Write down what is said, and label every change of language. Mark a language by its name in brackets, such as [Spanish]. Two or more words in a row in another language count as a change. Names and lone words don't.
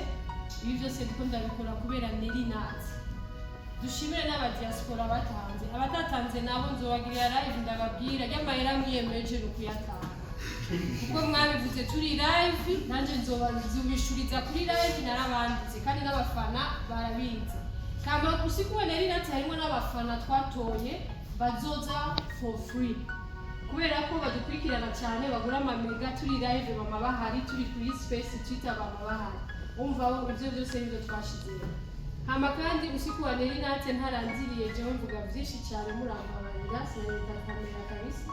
[Rundi] Ibi byose ndiko ndabikora kubera Delinati. Dushimire n'abadiaspora batanze, abatatanze nabo nzobagirira live ndababwira ry'amahera mwiyemeje n'ukuyatanga kuko mwabivuze turi live nanje nzobishuriza kuri live narabanditse kandi n'abafana barabizi. Kama usiku wa Delinati harimo n'abafana twatoye bazoza [English] for free [Rundi] kubera ko badukurikirana cyane bagura amamega turi live mama bahari turi kuri space Twitter mama bahari umva ibyo byose nibyo twashizeho. Hama kandi usiku wa Delinati ntaranziriye jewe mvuga byinshi cyane murambabarira sineta kamera kabisa.